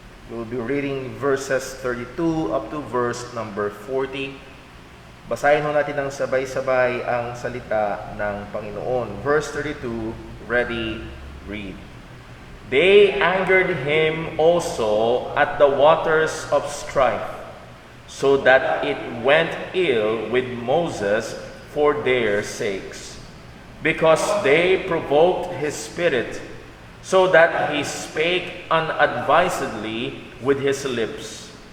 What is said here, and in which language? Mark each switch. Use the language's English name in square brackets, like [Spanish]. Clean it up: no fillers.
[English] We'll be reading verses 32 up to verse number 40. [Filipino] Basahin ho natin ng sabay-sabay ang salita ng Panginoon. [English] Verse 32, ready, read. They angered him also at the waters of strife, so that it went ill with Moses for their sakes, because they provoked his spirit, so that he spake unadvisedly with his lips.